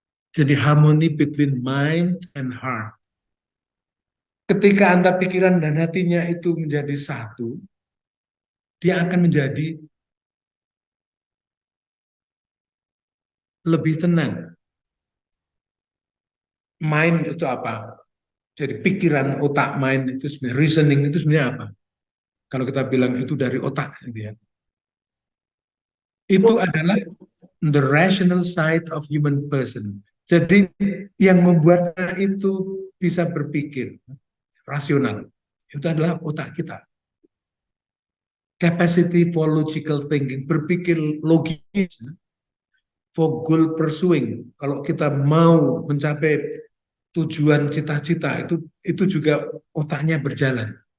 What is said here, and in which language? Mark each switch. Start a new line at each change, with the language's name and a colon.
Indonesian: Jadi harmoni
English: between mind and heart.
Indonesian: Ketika antara pikiran dan hatinya itu menjadi satu, dia akan menjadi lebih tenang. Mind itu apa? Jadi pikiran, otak, mind itu sebenarnya, reasoning itu sebenarnya apa? Kalau kita bilang itu dari otak, ya. Itu adalah
English: the rational side of human person.
Indonesian: Jadi yang membuatnya itu bisa berpikir rasional, itu adalah otak kita.
English: Capacity for logical thinking,
Indonesian: berpikir logis,
English: for goal pursuing.
Indonesian: Kalau kita mau mencapai tujuan cita-cita, itu juga otaknya berjalan.